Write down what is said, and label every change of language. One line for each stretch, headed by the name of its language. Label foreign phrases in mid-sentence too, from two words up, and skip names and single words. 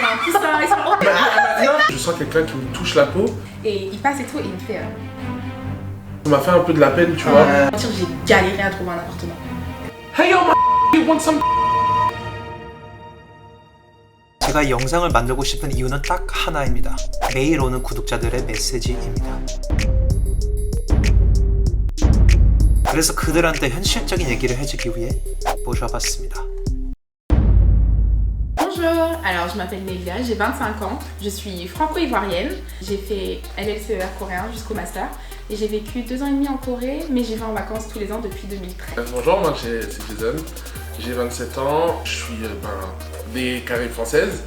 French: un coussin, ils sont Je sens quelqu'un qui me touche la peau. Et il passe et tout, et il me fait... Ça m'a fait un peu de la peine, tu vois. J'ai galéré à trouver un appartement.
English: Hey yo, you want some?
Korean: 제가 이 영상을 만들고 싶은 이유는 딱 하나입니다. 매일 오는 구독자들의 메시지입니다. 그래서 그들한테 현실적인 얘기를 해주기 위해 모셔봤습니다.
French: Bonjour, alors je m'appelle Nelia, j'ai 25 ans, je suis franco-ivoirienne. J'ai fait LLCER coréen jusqu'au master et j'ai vécu 2 ans et demi en Corée, mais j'y vais en vacances tous les ans depuis 2013. Bonjour, moi c'est Jason, j'ai 27 ans, je suis des Caraïbes françaises.